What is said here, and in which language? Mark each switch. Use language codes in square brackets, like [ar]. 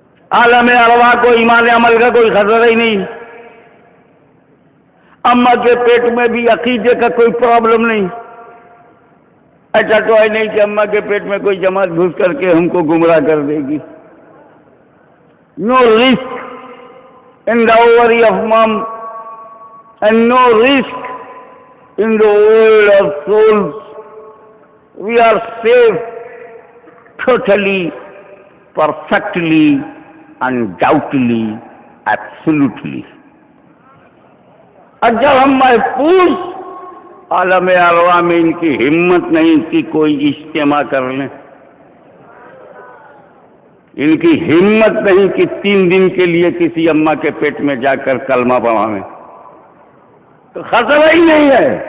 [ur] عالم ارواح کو ایمان عمل کا کوئی خطرہ ہی نہیں. اماں کے پیٹ میں بھی عقیدے کا کوئی پرابلم نہیں. ایسا تو ہے نہیں کہ اماں کے پیٹ میں کوئی جماعت گھس کر کے ہم کو گمراہ کر دے گی. [en] No risk in the ovary of mom and no risk in the world of souls. We are safe totally, perfectly undoubtedly, absolutely. [ur] اور جب ہم محفوظ عالم ارواح میں ان کی ہمت نہیں کہ کوئی اجتماع کر لیں، ان کی ہمت نہیں کہ 3 دن کے لیے کسی اماں کے پیٹ میں جا کر کلمہ پڑھائیں، تو خطرہ ہی نہیں ہے.